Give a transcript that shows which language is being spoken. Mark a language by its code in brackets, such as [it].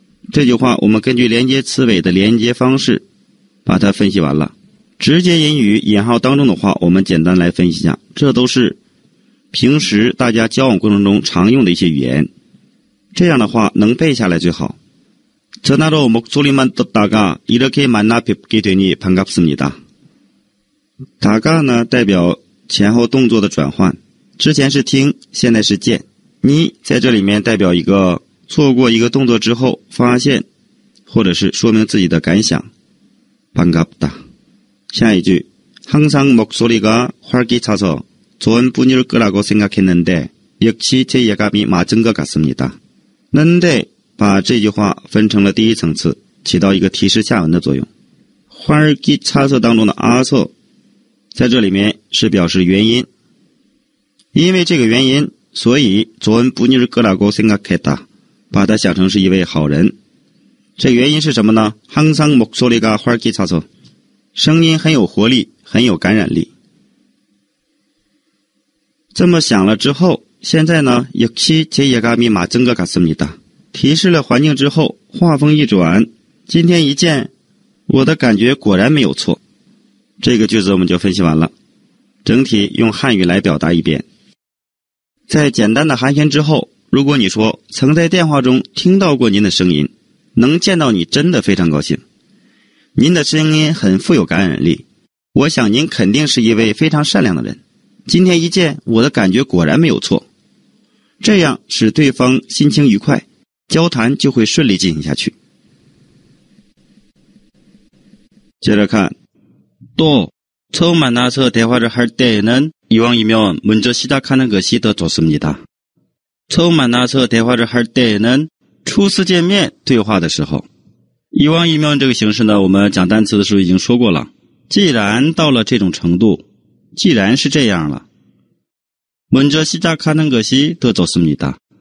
[zh] 这句话我们根据连接词尾的连接方式把它分析完了。直接引语引号当中的话，我们简单来分析一下，这都是平时大家交往过程中常用的一些语言。这样的话能背下来最好。 [ko] 전화로 목소리만 듣다가 이렇게 만나 뵙게 되니 반갑습니다。 [zh] 다가呢代表前后动作的转换，之前是听，现在是见。你在这里面代表一个做过一个动作之后发现或者是说明自己的感想。 [ko] 반갑다。 [zh] 下一句 [ko] 항상 목소리가 활기차서 좋은 분일 거라고 생각했는데 역시 제 예감이 맞은 것 같습니다。 [zh] 는데把这句话分成了第一层次，起到一个提示下文的作用。 활기차서当中的아서在这里面是表示原因，因为这个原因，所以 [ko] 좋은 분일 거라고 생각했다， [zh] 把它想成是一位好人。这个原因是什么呢？ [ko] 항상 목소리가 활기차서 [zh] 声音很有活力，很有感染力。这么想了之后，现在呢 [ko] 역시 제 예감이 맞은 것 같습니다。 [zh] 提示了环境之后，话锋一转，今天一见，我的感觉果然没有错。这个句子我们就分析完了，整体用汉语来表达一遍。在简单的寒暄之后，如果你说曾在电话中听到过您的声音，能见到你真的非常高兴。您的声音很富有感染力，我想您肯定是一位非常善良的人。今天一见，我的感觉果然没有错。这样使对方心情愉快，交谈就会顺利进行下去。接着看， [ko] 또 처음 만나서 대화를 할 때에는 이왕이면 먼저 시작하는 것이 더 좋습니다. 처음 만나서 대화를 할 때에는 [zh] 初次见面对话的时候，이왕이면这个形式呢，我们讲单词的时候已经说过了。既然到了这种程度，既然是这样了， [ko] 먼저 시작하는 것이 더 좋습니다。